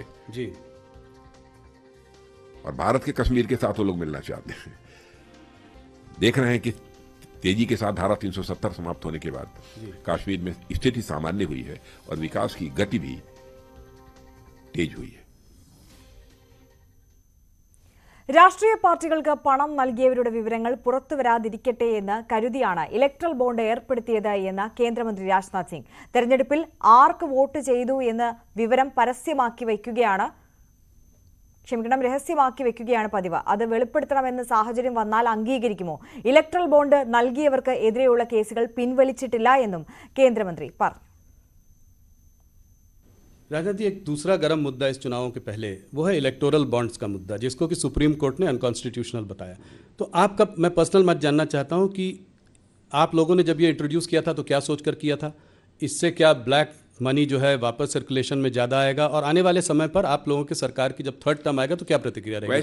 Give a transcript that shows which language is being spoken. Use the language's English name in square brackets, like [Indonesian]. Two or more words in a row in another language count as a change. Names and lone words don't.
[Hindi] जी, और भारत के कश्मीर के साथ वो लोग मिलना चाहते हैं. देख रहे हैं कि तेजी के साथ धारा 370 समाप्त होने के बाद कश्मीर में स्थिति सामान्य हुई है और विकास की गति भी तेज हुई है. [Malayalam] രാഷ്ട്രീയ പാർട്ടികൾക്ക് പണം നൽകിയവരുടെ വിവരങ്ങൾ പുറത്തുവരാതിരിക്കട്ടെ എന്ന് കരുതിയാണ് [English] electoral bond [Malayalam] ഏർപ്പെടുത്തിയത് എന്ന് കേന്ദ്രമന്ത്രി രാജ്നാഥ് സിംഗ്. തെരഞ്ഞെടുപ്പിൽ ആർക്ക് വോട്ട് ചെയ്തു എന്ന് വിവരം രഹസ്യമാക്കി വെക്കുകയാണ് പതിവ്. അത് വെളിപ്പെടുത്തണമെന്ന് സാഹചര്യം വന്നാൽ അംഗീകരിക്കുമോ? [English] electoral bond [Malayalam] നൽകിയവർക്ക് എതിരെയുള്ള കേസുകൾ പിൻവലിച്ചിട്ടില്ല എന്നും കേന്ദ്രമന്ത്രി പറഞ്ഞു. [Hindi] राजनाथ जी, एक दूसरा गर्म मुद्दा इस चुनावों के पहले वो है [English] electoral bonds [Hindi] का मुद्दा, जिसको कि सुप्रीम कोर्ट ने अनकॉन्स्टिट्यूशनल बताया. तो आपका मैं पर्सनल मत जानना चाहता हूं कि आप लोगों ने जब ये इंट्रोड्यूस किया था तो क्या सोचकर किया था? इससे क्या [English] black money [Hindi] जो है वापस सर्कुलेशन में ज़्यादा आएगा, और आने वाले समय पर आप लोगों की सरकार की जब [English] third term [Hindi] आएगा तो क्या प्रतिक्रिया रहेगी,